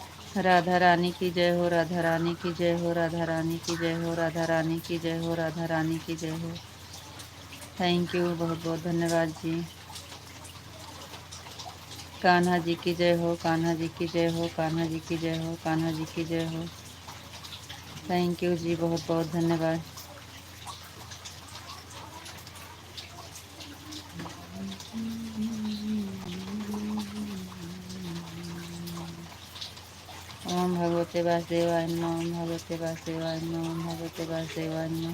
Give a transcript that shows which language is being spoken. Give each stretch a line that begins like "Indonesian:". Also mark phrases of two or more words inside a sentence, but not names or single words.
Hindi: राधा रानी की जय हो, राधा रानी की जय हो, राधा रानी की जय हो, राधा रानी की जय हो, राधा रानी की जय हो।
English: thank you,
Hindi: बहुत बहुत धन्यवाद जी। कान्हा जी की जय हो, कान्हा जी की जय हो, कान्हा जी की जय हो, कान्हा जी की जय हो।
English: thank you
Hindi: जी, बहुत बहुत धन्यवाद।
Sanskrit: ओम भगवते वासुदेवाय नमः, ओम भगवते वासुदेवाय नमः, ओम भगवते वासुदेवाय नमः।